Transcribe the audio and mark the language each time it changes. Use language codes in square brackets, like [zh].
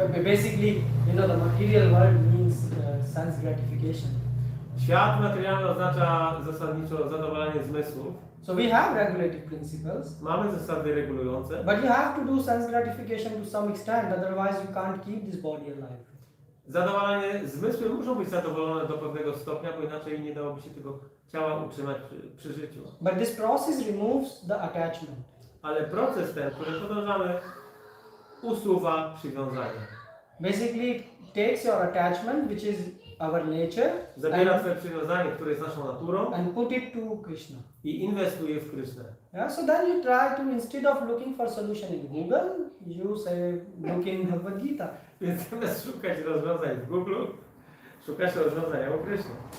[en] Basically, the material world means sense gratification. [pl] Świat materialny oznacza zasadniczo zadowalanie zmysłów. [en] So we have regulative principles, [pl] Mamy zasady regulujące, [en] but you have to do sense gratification to some extent, otherwise you can't keep this body alive. [pl] zadowalanie zmysły muszą być zadowolone do pewnego stopnia, bo inaczej nie dałoby się tego ciała utrzymać przy życiu. [en] But this process removes the attachment. [pl] Ale proces ten, który podążamy, usuwa przywiązanie. [en] Basically, it takes your attachment, which is our nature, [pl] Zabiera twoje przywiązanie, które jest naszą naturą [en] and put it to Krishna. [pl] i inwestuje w Krysznę. [en] Yeah, so then you try to, instead of looking for solution in Google, you say look in BhagavadGita. [pl] Więc zamiast szukać rozwiązań w Google, szukasz rozwiązania u Kryszny.